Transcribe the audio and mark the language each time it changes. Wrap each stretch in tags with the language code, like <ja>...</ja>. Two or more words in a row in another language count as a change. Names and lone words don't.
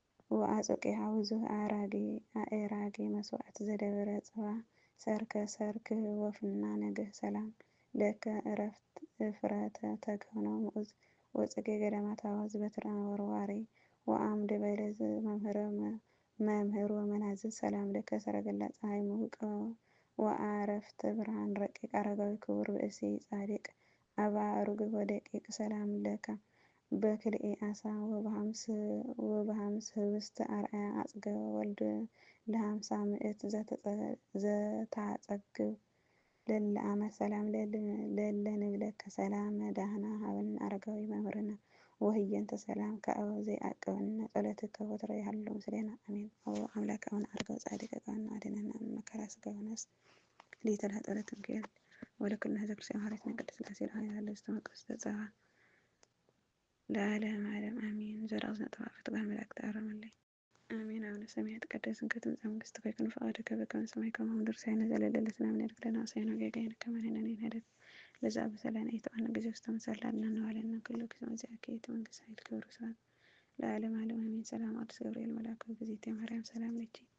<gez>ወአጾቂሃ ብዙህ አራጌ፣ አእራጌ መስዋዕት ዘደብረ ጽባ ሰርከ ሰርክ ወፍና ነግህ ሰላም ለከ እረፍት እፍረተ ተክህኖ ምዑዝ ወጽጌ ገዳማት አዋዝ በትረ ወርዋሪ ወአምደ በለዝ መምህረ መ-፣ መምህር ወመናዝዝ ሰላም ለከ ሰረገላ ፀሐይ ምውቀ ወአረፍተ ብርሃን ረቂቅ አረጋዊ ክቡር ብእሲ ጻድቅ አባ ርግብ ወደቂቅ ሰላም ለከ በክልኤ አሳ ወበሃምስ፣ ወበሃምስ ህብስት አርአያ አጽገ ወልድ ለሃምሳ ምዕት ዘተጸ-፣ ዘታጸግብ ለለ አመ ሰላም ለለ፣ ለለ ንብለከ ሰላም ዳህና ሀበን አረጋዊ መምህርነ ወህየንተ ሰላም ከአበ ዘይአቅበነ ጸሎትከ ወትረ ይሃሉ ምስሌነ አሜን። ኦ አምላክ አቡነ አረጋዊ ጻድቅ ከነ አድነነ እምነ መከራ ሥጋ ወነፍስ ሊተላ ጸሎት እንክል ወለኩልነ ህዝበ ክርስቲያን ሐዋርያት ቅድስት ሥላሴ ለዓለም ያለ ውስተ መቅደስ ተጸባ ለዓለም ዓለም አሜን። ዘርአ ውስተ ጥፋ ፍትሐ መላእክት አረመለይ አሜን። አቡነ ሰማያት ይትቀደስ ስምከ ትምጻእ መንግሥትከ ወይኩን ፈቃድከ በከመ በሰማይ ከማሁ በምድር ሲሳየነ ዘለለ ዕለትነ ሀበነ ኅድግ ለነ አበሳነ ወጌጋየነ ከመ ንሕነኒ ንኅድግ ለዘአበሰ ለነ ኢታብአነ ጊዜ ውስተ ምሳሌ አድኅነነ ወለነ ኩሉ ጊዜ መንግሥት ኃይል ክብር ስብሐት ለዓለም ዓለም አሜን። ሰላም ቅዱስ ገብርኤል መልአክ ጊዜቴ ማርያም ሰላም ለኪ</gez>